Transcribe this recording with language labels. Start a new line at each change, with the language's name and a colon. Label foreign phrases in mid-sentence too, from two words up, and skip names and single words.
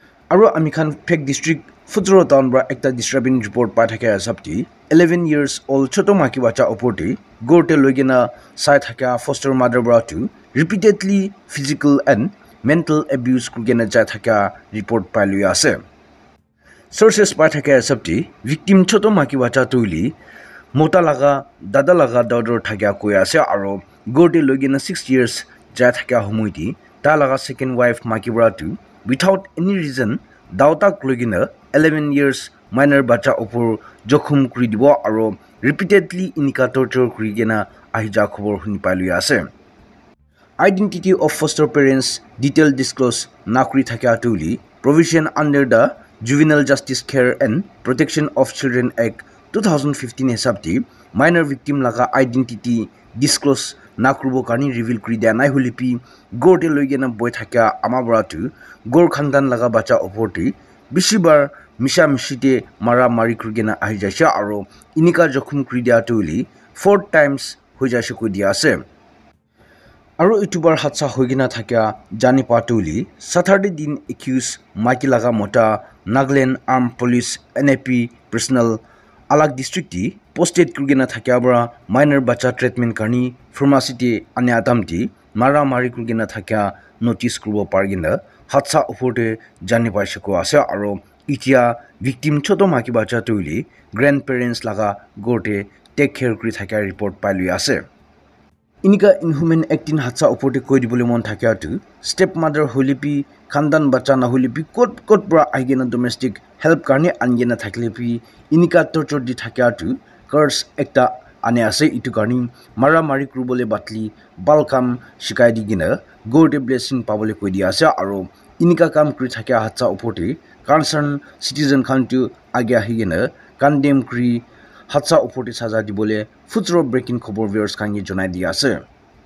Naga Pidgin: Aro amikhan Phek district Futsuro town bra ekta
English: disturbing report
Naga Pidgin: pa thake asapti 11
English: years old
Naga Pidgin: choto maki bacha oporti gorte loigena sai thaka
English: foster mother
Naga Pidgin: bra to
English: repeatedly physical and mental abuse
Naga Pidgin: kugena ja thaka report pa lui ase. Sources pa thake asapti victim choto maki bacha tuili mota laga dada laga daughter thaka koi ase aro gorte loigena 6 years ja thaka homoiti ta laga
English: second wife
Naga Pidgin: maki bra to
English: without any reason
Naga Pidgin: dautak logina 11
English: years minor
Naga Pidgin: bacha opor jokhum kuri dibo aro repeatedly inika torture kuri gena ahija khobor huni palu ase.
English: Identity of foster parents detail disclose
Naga Pidgin: nakuri thakya tuli
English: provision under the Juvenile Justice Care and Protection of Children Act 2015
Naga Pidgin: hesabti
English: minor victim
Naga Pidgin: laga
English: identity disclose
Naga Pidgin: nakrubo kani reveal kuri dia nai hulipi gorte loigena boy thakya amabra tu gor khandan laga bacha oporti bishibar misha mishite mara mari kurgena ahijasha aro inika jokhum kuri dia tuli 4 times hojashi ko dia ase. Aro itubar hatsa hoigena thakya jani patuli Saturday din accused maki laga mota Nagaland Armed Police NAP personal alag district ti posted kurgena thakya bra minor bacha treatment karni pharmacy te ane atamti mara mari kurgena thakya notice kurbo pargena hatsa uporte jani paishako ase aro itia victim choto maki bacha tuili grandparents laga gorte
English: take care
Naga Pidgin: kuri thakya report pailui ase. Inika
English: inhuman acting
Naga Pidgin: hatsa uporte koi dibole mon thakya tu stepmother holipi khandan bacha na holipi kot bra aigena
English: domestic help
Naga Pidgin: karne angena thaklepi inika torture di thakya tu curse ekta ane ase itu karni mara mari krubole batli balkam shikai digina gorte blessing pabole koi dia ase aro inika kam kuri thakya hatsa uporte
English: concern citizen
Naga Pidgin: khan tu agya higena condemn kuri hatsa uporte saja dibole Futsuro breaking khobor viewers kangi jonai dia ase.